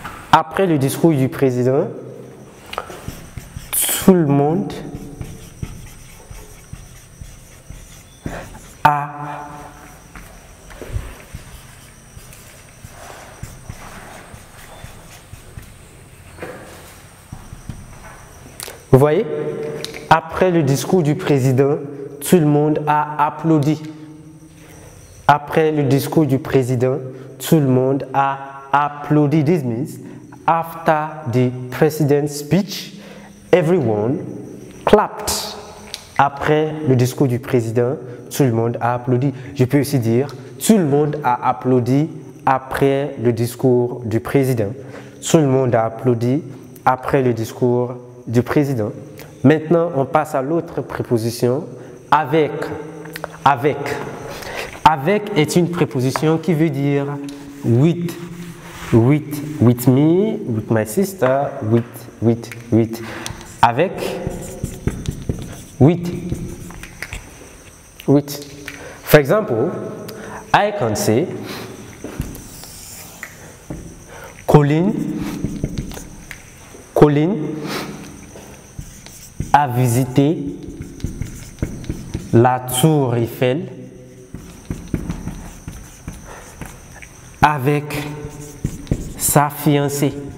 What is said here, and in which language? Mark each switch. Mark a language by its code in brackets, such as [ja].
[fr] après le discours du président, tout le monde a Vous voyez? Après le discours du président, tout le monde a applaudi. Après le discours du président, tout le monde a applaudi. [en] This means after the president's speech, everyone clapped. [fr] Après le discours du président, tout le monde a applaudi. Je peux aussi dire tout le monde a applaudi après le discours du président. Tout le monde a applaudi après le discours du président. Maintenant, on passe à l'autre préposition, avec. Avec. Avec est une préposition qui veut dire with. [en] With me, with my sister, with. Avec, with. For example, I can say, [fr] Colin a visité la tour Eiffel avec sa fiancée.